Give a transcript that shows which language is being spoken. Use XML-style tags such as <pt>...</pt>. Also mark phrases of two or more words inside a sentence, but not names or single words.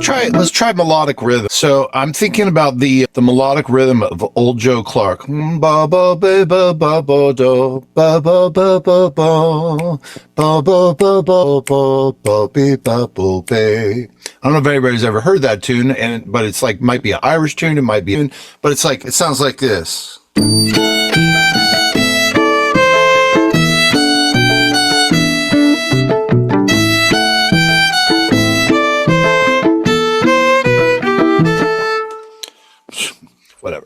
<en>let's try melodic rhythm. So I'm thinking about the melodic rhythm of Old Joe Clark. Ba ba ba ba ba ba do ba ba ba ba ba ba ba ba ba ba ba be ba bo be. I don't know if anybody's ever heard that tune, but it's like might be an Irish tune, it might be, but it's like it sounds like this. Whatever.</en>